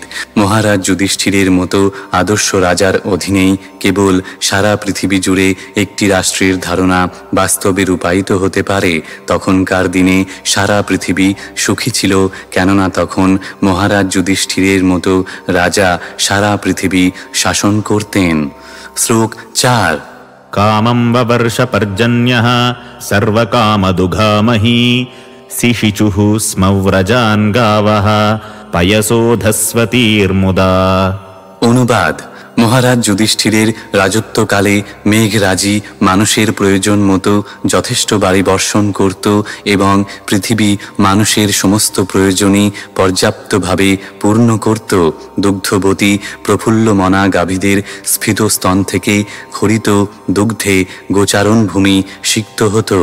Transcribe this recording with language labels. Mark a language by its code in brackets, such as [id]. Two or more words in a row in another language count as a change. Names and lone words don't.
[bn] মহারাজ যুধিষ্ঠিরের মতো আদর্শ রাজার অধীনেই কেবল সারা পৃথিবী জুড়ে একটি রাষ্ট্রের ধারণা বাস্তবে রূপায়িত হতে পারে। তখনকার দিনে সারা পৃথিবী সুখী ছিল, কেননা তখন মহারাজ যুধিষ্ঠিরের মতো রাজা সারা পৃথিবী শাসন করতেন। শ্লোক 4। [sa] कामं ववर्ष पर्जन्यः सर्वकामदुघामही सिशिचुः स्मव्रजान् गावः पयसोधस्वतीर्मुदा। [bn] অনুবাদ: মহারাজ যুধিষ্ঠিরের রাজত্বকালে মেঘরাজি মানুষের প্রয়োজন মতো যথেষ্ট বাড়ি বর্ষণ করত এবং পৃথিবী মানুষের সমস্ত প্রয়োজনই পর্যাপ্তভাবে পূর্ণ করত। দুগ্ধবতী প্রফুল্লমনা গাভীদের স্ফীত স্তন থেকে খরিত দুগ্ধে গোচারণ ভূমি সিক্ত হতো।